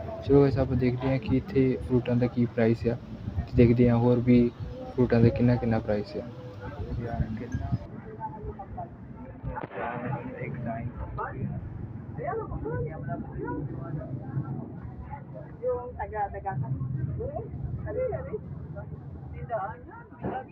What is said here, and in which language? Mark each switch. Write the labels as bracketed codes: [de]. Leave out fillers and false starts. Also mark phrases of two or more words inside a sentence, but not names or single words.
[pa] ਚਲੋ ਗਾਇਸ, ਆਪਾਂ ਦੇਖਦੇ ਹਾਂ ਕਿ ਇੱਥੇ ਫਰੂਟਾਂ ਦਾ ਕੀ ਪ੍ਰਾਈਸ ਆ, ਤੇ ਦੇਖਦੇ ਹਾਂ ਹੋਰ ਵੀ ਫਰੂਟਾਂ ਦਾ ਕਿੰਨਾ ਕਿੰਨਾ ਪ੍ਰਾਈਸ ਆ। [tl] Yung taga-taga ka. Dali, dali. Tindaan na. Lagi.